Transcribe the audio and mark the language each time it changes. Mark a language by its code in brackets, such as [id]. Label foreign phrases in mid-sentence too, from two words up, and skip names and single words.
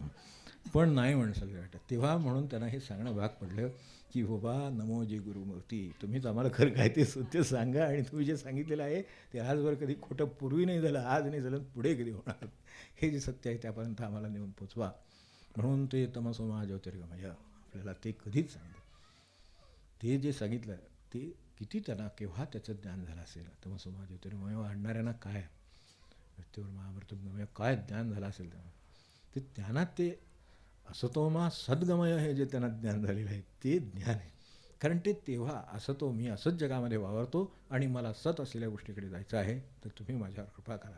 [mr] पण नाही माणसाला वाटत. तेव्हा म्हणून त्यांना हे सांगणं भाग पडलं की बाबा नमोजी गुरुमूर्ती, तुम्हीच आम्हाला खरं काय ते सत्य सांगा, आणि तुम्ही जे सांगितलेलं आहे ते आजवर कधी खोटं पूर्वी नाही झालं, आज नाही झालं, पुढे कधी होणार, हे जे सत्य आहे त्यापर्यंत आम्हाला नेऊन पोचवा. म्हणून ते [sa] तमसो मा ज्योतिर्गमय [mr] आपल्याला ते कधीच सांगितलं. ते जे सांगितलं ते किती त्यांना केव्हा त्याचं ज्ञान झालं असेल. [sa] तमसो मा ज्योतिर्गमय [mr] आणणाऱ्यांना काय मृत्यूवर महामृत्यूगमय काय ज्ञान झालं असेल तेव्हा, ते ज्ञानात ते [sa] असतो मा सद्गमय [mr] हे जे त्यांना ज्ञान झालेलं आहे ते ज्ञान आहे. कारण ते तेव्हा असतो मी असंच जगामध्ये वावरतो आणि मला सत असलेल्या गोष्टीकडे जायचं आहे, तर तुम्ही माझ्यावर कृपा करा.